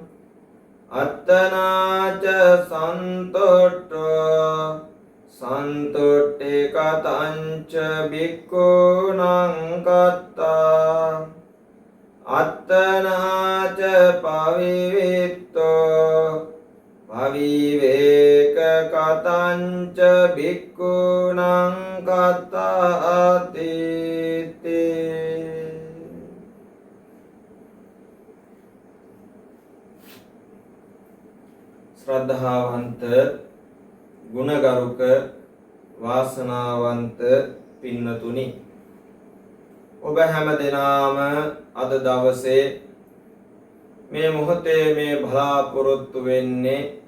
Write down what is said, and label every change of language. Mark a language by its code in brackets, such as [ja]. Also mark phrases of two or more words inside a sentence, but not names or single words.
[pi] අත්තනාච සන්තොට්ටි කතංච භික්ඛූනං කත්තා අත්තනාච පවිවේක කතංච භික්ඛූනං කත්තාති. [si] ශ්‍රද්ධාවන්ත ගුණගරුක වාසනාවන්ත පින්නතුනි, ඔබ හැම දෙනාම අද දවසේ මේ මොහොතේ මේ බලාපොරොත්තු වෙන්නේ